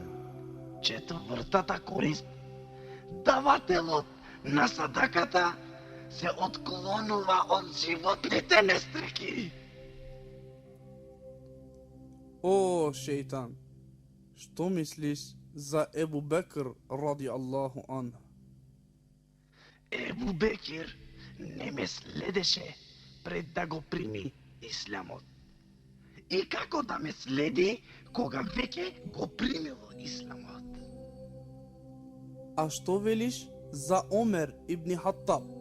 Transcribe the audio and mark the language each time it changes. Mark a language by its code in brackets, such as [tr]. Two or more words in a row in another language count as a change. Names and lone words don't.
[mk] Четвртата корист, давателот на садаката се отклонува од животните нестреки. О, шејтан, што мислиш за Ебу Бекр [ar] رضي الله عنه? [mk] Ебу Бекир не ме следеше пред да го прими исламот. И како да ме следи кога веќе го примило исламот? А што велиш за Омер ибн Хаттаб?